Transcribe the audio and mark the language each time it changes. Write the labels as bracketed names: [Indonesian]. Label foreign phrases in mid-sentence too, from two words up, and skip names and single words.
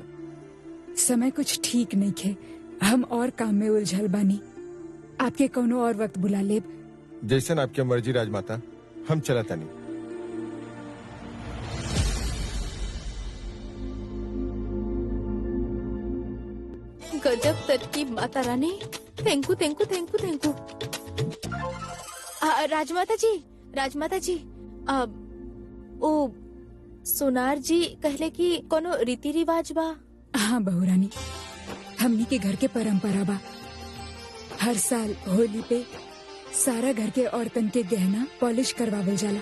[Bhojpuri] समय कुछ ठीक नहीं खे। हम और काम में उलझल बानी। आपके कोनो और वक्त बुला लेब। जैसन आपके मर्जी राजमाता, हम चला तानी। गजब तरकीब माता रानी। [English] Thank you thank you thank you thank you. [Bhojpuri] राजमाता जी, राजमाता जी, ओ सोनार जी कहले कि कोनो रीति रिवाज बा। हाँ बहुरानी, हमनी के घर के परंपरा बा। हर साल होली पे सारा घर के औरतन के गहना पॉलिश करवावल जाला।